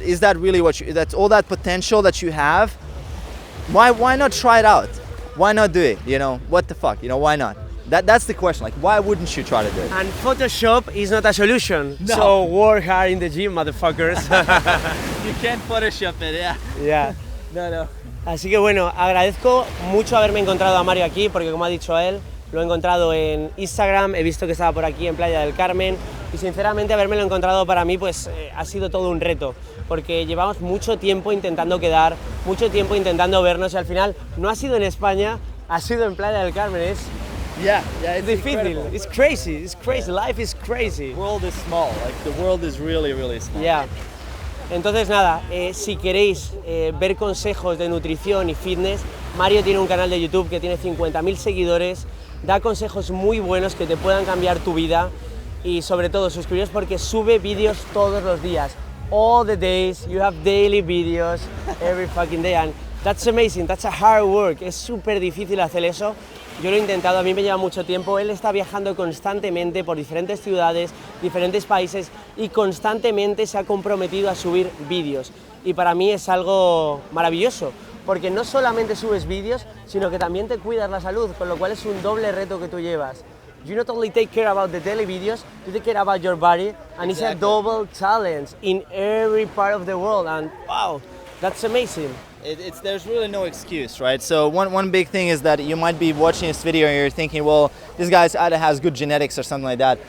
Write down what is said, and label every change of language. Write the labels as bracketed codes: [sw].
[en] Is that really that's all that potential that you have? Why not try it out? Why not do it? You know, what the fuck? You know, why not? That's the question. Like, why wouldn't you try to do it? And Photoshop is not a solution. No. So work hard in the gym, motherfuckers. You can't Photoshop it, yeah. Yeah. No. [es] Así que bueno, agradezco mucho haberme encontrado a Mario aquí, porque como ha dicho él, lo he encontrado en Instagram, he visto que estaba por aquí en Playa del Carmen y sinceramente habérmelo encontrado para mí pues ha sido todo un reto, porque llevamos mucho tiempo intentando quedar, mucho tiempo intentando vernos y al final no ha sido en España, ha sido en Playa del Carmen. Es [en] It's [es] difícil, [en] incredible. it's crazy, life is crazy. The world is small, like the world is really, really small. Yeah. [es] Entonces nada, si queréis ver consejos de nutrición y fitness, Mario tiene un canal de YouTube que tiene 50.000 seguidores, da consejos muy buenos que te puedan cambiar tu vida y sobre todo suscribiros porque sube vídeos todos los días. [en] All the days, you have daily videos every fucking day and that's amazing, that's a hard work, [es] es súper difícil hacer eso. Yo lo he intentado, a mí me lleva mucho tiempo, él está viajando constantemente por diferentes ciudades, diferentes países y constantemente se ha comprometido a subir vídeos. Y para mí es algo maravilloso, porque no solamente subes vídeos, sino que también te cuidas la salud, con lo cual es un doble reto que tú llevas. [en] You not only take care about the daily videos, you take care about your body, and it's a double challenge in every part of the world, and wow, that's amazing. There's really no excuse, right? So one big thing is that you might be watching this video and you're thinking, well, this guy either has good genetics or something like that.